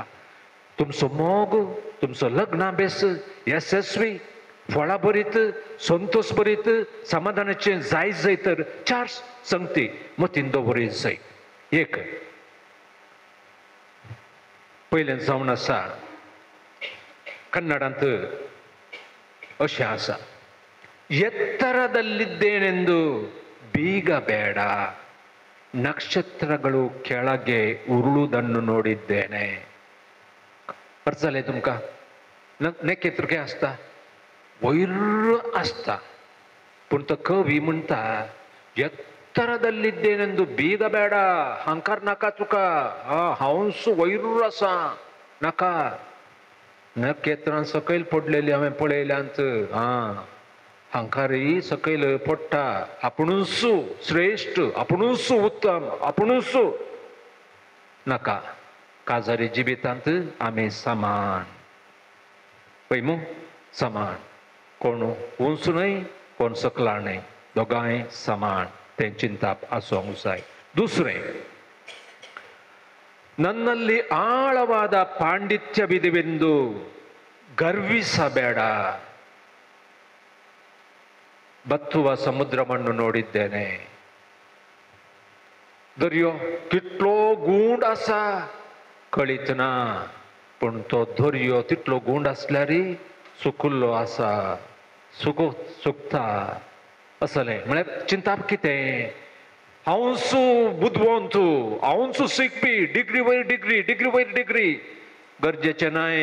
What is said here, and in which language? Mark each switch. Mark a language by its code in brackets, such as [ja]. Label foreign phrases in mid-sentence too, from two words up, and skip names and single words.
[kok] तुमचो मोग, तुमचो लग्नाभेस यशस्वी, फळां भरीत, संतोष भरीत, समाधानाचें जाय तर 4 संगती मतीन दवरीत जाय. एक पयलें जावन आसा कन्नडांत अशें आसा, [kn] ಎತ್ತರದಲ್ಲಿದ್ದೇನೆಂದು ಬೀಗಬೇಡ, ನಕ್ಷತ್ರಗಳು ಕೆಳಗೆ ಉರುಳುವುದನ್ನು ನೋಡಿದ್ದೇನೆ. [kok] अर्थ जालें तुमकां? नखेत्र कितें आसता? वयर आसता. पूण तो कवी म्हणटा [kn] ಎತ್ತರದಲ್ಲಿದ್ದೇನೆಂದು ಬೀಗಬೇಡ, [kok] ಹಂಕಾರ नाका तुका. हांवच वयर आसा नाका. नखेत्रां सकयल पडलेली हांवें पळयल्यांत. हंकारी सकयल पडटा. आपुणूच श्रेष्ठ, आपुणूच उत्तम, आपुणूच नाका. काजारी जिबितांत आमी समान. पळय मू, समान. कोण उंच न्हय, कोण सकला न्हय, दोगांय समान. तें चिंताप आसूंक जाय. दुसरें, [kn] ನನ್ನಲ್ಲಿ ಆಳವಾದ ಪಾಂಡಿತ್ಯವಿದೆವೆಂದು ಗರ್ವಿಸಬೇಡ. ಬತ್ತುವ ಸಮುದ್ರವನ್ನು ನೋಡಿದ್ದೇನೆ. [kok] दर्यो कितलो गूंड आसा कळीत ना. पूण तो दर्यो तितलो गूंड आसल्यार सुकुल्लो आसा, सुकता असलें. म्हळ्यार चिंताप कितें? हांवच बुद्वंत, हांवच शिकपी, डिग्री वयर डिग्री गरजेचें नाय.